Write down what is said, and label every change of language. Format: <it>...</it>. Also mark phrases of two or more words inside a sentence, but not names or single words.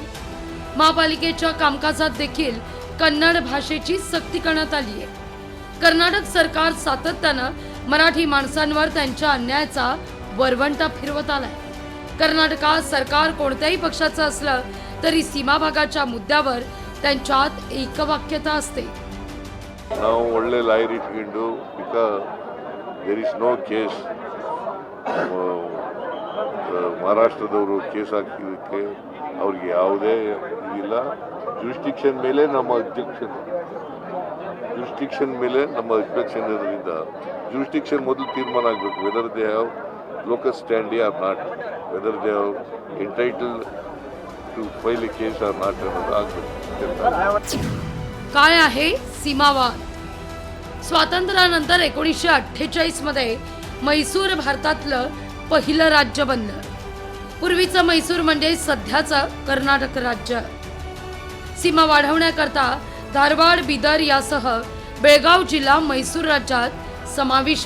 <mr>महापालिकेच्या कामकाजात देखील कन्नड भाषेची सक्ती करण्यात आली आहे। कर्नाटक सरकार सातत्यानं मराठी माणसांवर त्यांच्या अन्यायाचा वरवंटा फिरवत आलाय। कर्नाटकात सरकार कोणत्याही पक्षाचं असलं तरी सीमा भागाच्या मुद्द्यावर त्यांच्यात एकवाक्यता असते।</mr> <kn>ನಾವು ಒಳ್ಳೆ ಲಾಯರ್ ಇಟ್ಕೊಂಡು</kn> <en>because there is no case</en> <kn>ಮಹಾರಾಷ್ಟ್ರದವರು ಕೇಸ್ ಹಾಕಿದ್ದಕ್ಕೆ ಅವ್ರಿಗೆ ಯಾವುದೇ ಇದಿಲ್ಲ। ಜುರಿಸ್ಡಿಕ್ಷನ್ ಮೇಲೆ ನಮ್ಮ ಅಬ್ಜೆಕ್ಷನ್ ಇರೋದ್ರಿಂದ ಜುರಿಸ್ಡಿಕ್ಷನ್ ಮೊದಲು ತೀರ್ಮಾನ ಆಗಬೇಕು</kn> <en>whether they have locus standi or not, whether they have entitled to file a case or not</en> <kn>ಅನ್ನೋದು ಆಗಬೇಕು।</kn> <mr>काय आहे सीमावाद? स्वातंत्र्यानंतर 1948 मध्ये म्हैसूर भारतातलं पहिलं राज्य बनलं। पूर्वीचं म्हैसूर म्हणजे सध्याचं कर्नाटक राज्य। सीमा वाढवण्याकरता धारवाड, बीदर यासह बेळगाव जिल्हा म्हैसूर राज्यात समाविष्ट।</mr>